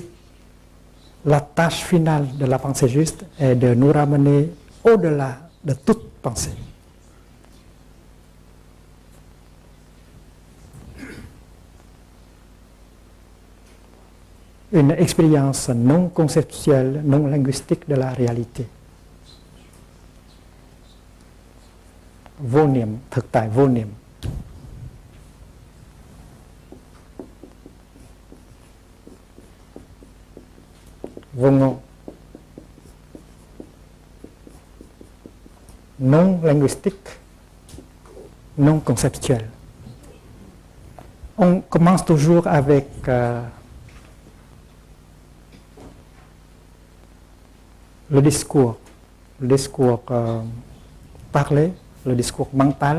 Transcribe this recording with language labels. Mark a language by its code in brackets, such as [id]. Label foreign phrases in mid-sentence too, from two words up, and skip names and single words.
[fr] La tâche finale de la pensée juste est de nous ramener au-delà de toute pensée. Une expérience non conceptuelle, non linguistique de la réalité. [vi] Vô niệm, thực tại vô niệm. Vô ngôn. [fr] Non linguistique, non conceptuel. On commence toujours avec le discours parlé, le discours mental.